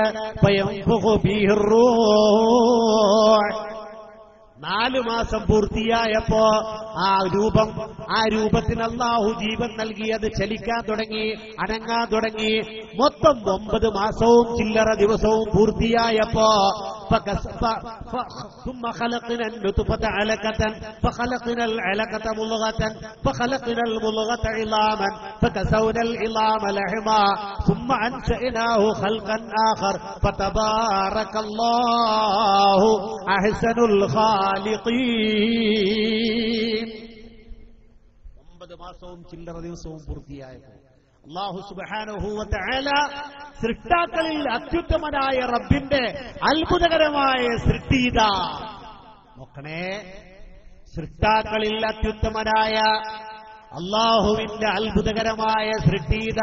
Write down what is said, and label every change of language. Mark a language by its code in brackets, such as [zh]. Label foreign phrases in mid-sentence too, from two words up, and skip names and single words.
[ar] فينفخ فيه الروح. [ml] 4 മാസം പൂർത്തിയായപ്പോ ആ രൂപത്തിന് അല്ലാഹു ജീവൻ നൽകി. അത് ചലിക്കാൻ തുടങ്ങി, അനങ്ങാൻ തുടങ്ങി. മൊത്തം 9 മാസവും ചില്ലറ ദിവസവും പൂർത്തിയായപ്പോ [ar] ثم خلقنا النطفة علقة فخلقنا العلقة مضغة فخلقنا المضغة عظاما فكسونا العظام لحما ثم أنشأناه خلقا آخر فتبارك الله أحسن الخالقين. [ml] 9 മാസവും ചില്ലറ ദിവസവും പൂർത്തിയായപ്പോൾ [ar] الله سبحانه وتعالى [ml] സൃഷ്ടാക്കളിൽ അത്യുത്തമനായ റബ്ബിന്റെ അത്ഭുതകരമായ സൃഷ്ടിത നോക്കണേ. സൃഷ്ടാക്കളിൽ അത്യുത്തമനായ അല്ലാഹുവിന്റെ അത്ഭുതകരമായ സൃഷ്ടിത.